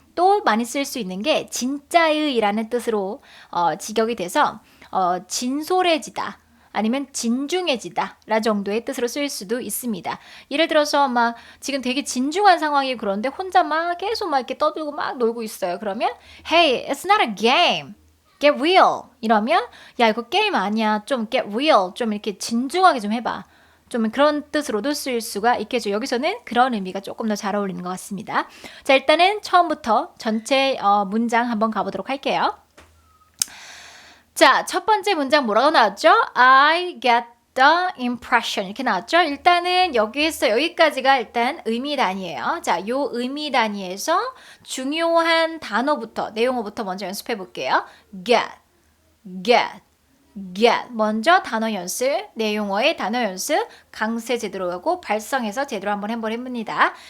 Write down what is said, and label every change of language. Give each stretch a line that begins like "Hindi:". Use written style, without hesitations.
Korean: 또 많이 쓸 수 있는 게 진짜의 라는 뜻으로 직역이 돼서 진솔해지다, 아니면 진중해지다 라 정도의 뜻으로 쓰일 수도 있습니다. 예를 들어서 막 지금 되게 진중한 상황이 그런데 혼자 막 계속 막 이렇게 떠들고 막 놀고 있어요.
English: 그러면 Hey, it's not a game. Get real.
Korean: 이러면 야, 이거 게임 아니야.
English: 좀 get real.
Korean: 좀 이렇게 진중하게 좀 해봐. 좀 그런 뜻으로도 쓰일 수가 있겠죠. 여기서는 그런 의미가 조금 더 잘 어울리는 것 같습니다. 자, 일단은 처음부터 전체 문장 한번 가보도록 할게요. 자, 첫 번째 문장 뭐라고 나왔죠?
English: I get the impression
Korean: 이렇게 나왔죠? 일단은 여기까지가 일단 의미 단위예요. 자, 요 의미 단위에서 중요한 단어부터, 내용어부터 먼저 연습해 볼게요.
English: get.
Korean: 먼저 단어 연습, 내용어의 단어 연습, 강세 제대로 하고 발성해서 제대로 한번 해봅니다.